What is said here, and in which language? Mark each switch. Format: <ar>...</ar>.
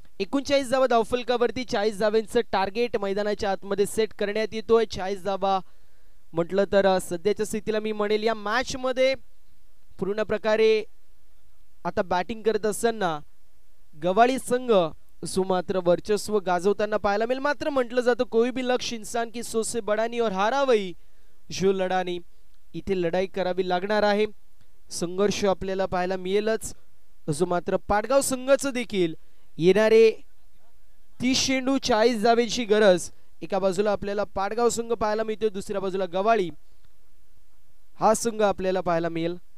<mr>39 धावा धावफलकावरती 40 धावांचं टार्गेट मैदानाच्या आतमध्ये सेट करण्यात येतोय. 40 धावा म्हटलं तर सध्याच्या स्थितीला मी म्हणेल या मॅच मध्ये पूर्ण प्रकारे आता बॅटिंग करत असताना गवाळी संघ सुमात्र वर्चस्व गाजवताना पाहायला मिळेल. मात्र म्हटलं जातं</mr> <hi>कोई भी लक्ष्य इंसान की सोच से बड़ा नहीं और हारा वही जो लढा नहीं.</hi> <mr>इथे लढाई करावी लागणार आहे, संघर्ष आपल्याला पाहायला मिळेलच. जो मात्र पाटगाव संघाचं देखील येणारे 30 चेंडू 40 धावेची गरज. एका बाजूला आपल्याला पाटगाव संघ पाहायला मिळतोय, दुसऱ्या बाजूला गवाळी हा संघ आपल्याला पाहायला मिळेल.</mr>